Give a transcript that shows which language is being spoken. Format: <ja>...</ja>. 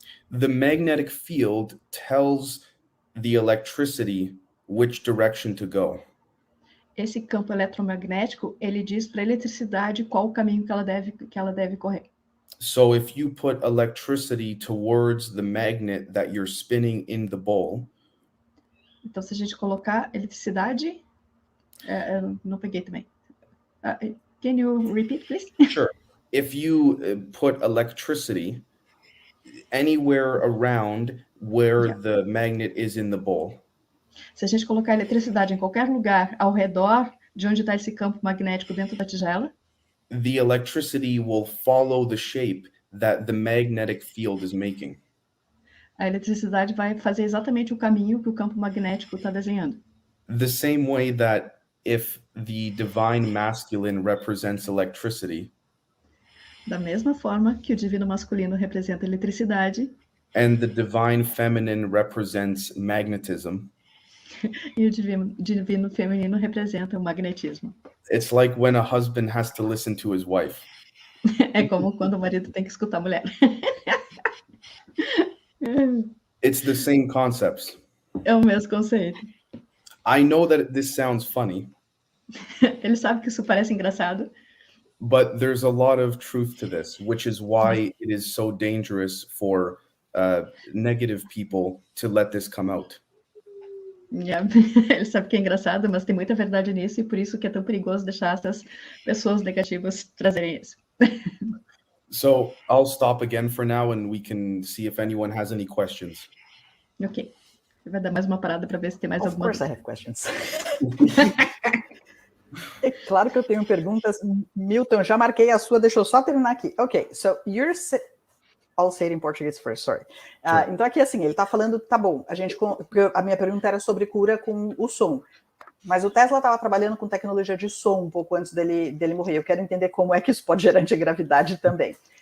<en>The magnetic field tells the electricity which direction to go.</en> <pt>Esse campo eletromagnético, ele diz para a eletricidade qual o caminho que ela deve correr.</pt> <en>So if you put electricity towards the magnet that you're spinning in the bowl,</en> <pt>então se a gente colocar eletricidade, não peguei também.</pt> <en>Can you repeat, please? Sure. If you put electricity anywhere around where the magnet is in the bowl,</en> <pt>se a gente colocar eletricidade em qualquer lugar ao redor de onde está esse campo magnético dentro da tigela,</pt> <en>the electricity will follow the shape that the magnetic field is making.</en> <pt>A eletricidade vai fazer exatamente o caminho que o campo magnético está desenhando.</pt> <en>The same way that if the divine masculine represents electricity,</en> <pt>da mesma forma que o divino masculino representa eletricidade,</pt> <en>and the divine feminine represents magnetism,</en> <pt>E o divino feminino representa o magnetismo.</pt> <en>It's like when a husband has to listen to his wife.</en> <pt>É como quando o marido tem que escutar a mulher.</pt> <en>It's the same concepts.</en> <pt>É o mesmo conceito.</pt> <en>I know that this sounds funny,</en> <pt>Ele sabe que isso parece engraçado,</pt> <en>but there's a lot of truth to this, which is why it is so dangerous for negative people to let this come out.</en> <pt>Ele sabe que é engraçado, mas tem muita verdade nisso, e por isso que é tão perigoso deixar essas pessoas negativas trazerem isso.</pt> <en>So I'll stop again for now, and we can see if anyone has any questions. Ok.</en> <pt>Vai dar mais uma parada para ver se tem mais</pt> <en>Of</en> <pt>alguma</pt> <en>course I</en> <pt>dúvida.</pt> <en>have questions.</en> <pt>É claro que eu tenho perguntas. Milton, já marquei a sua, deixa eu só terminar aqui.</pt> <en>Ok, so I'll say it in Portuguese first, sorry. Sure.</en> <pt>Então aqui assim, ele está falando, tá bom, porque a minha pergunta era sobre cura com o som. Mas o Tesla estava trabalhando com tecnologia de som um pouco antes dele morrer. Eu quero entender como é que isso pode gerar antigravidade também.</pt>